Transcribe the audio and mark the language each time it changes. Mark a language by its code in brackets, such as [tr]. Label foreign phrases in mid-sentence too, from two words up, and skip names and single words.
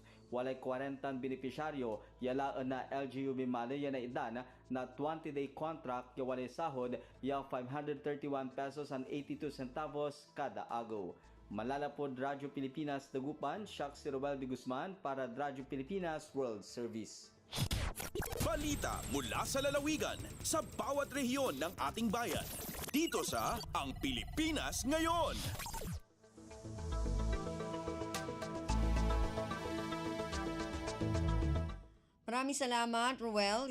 [pag] Walay 40 benepisyaryo, yalaan na LGU Binmalay yan na idan na 20-day contract ya walay sahod ya 531 pesos and 82 centavos kada agaw. Malalapod Radyo Pilipinas Dagupan, Shak si Ruel de Guzman para Radyo Pilipinas World Service. [tl] Balita mula sa lalawigan sa bawat rehiyon ng ating bayan. Dito sa Ang Pilipinas Ngayon. Maraming salamat, Ruel.